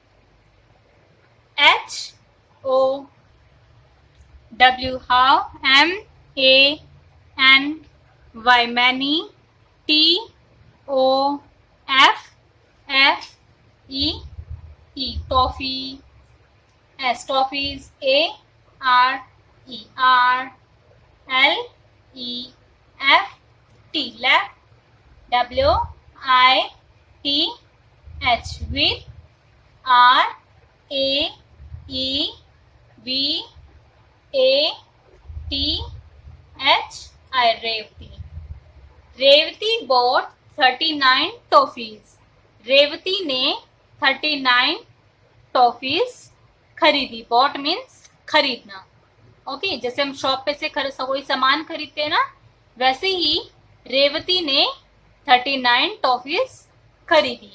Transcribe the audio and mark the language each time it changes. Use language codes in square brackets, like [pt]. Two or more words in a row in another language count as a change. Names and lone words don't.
[en] H-O-W, how, M-A-N-Y, many, T-O-F-F-E-E, toffee. S, toffees. A-R-E-R-L-E-F-T, left. W-I-T-H, with. R-A-E-V-A-T-H, Revati. Revati bought 39 toffees. [hi] रेवती ने 39 टॉफीज खरीदी. [en] bought means खरीदना. [hi] ओके, जैसे हम शॉप पे से कोई सामान खरीदते हैं ना, वैसे ही रेवती ने 39 टॉफीज खरीदी.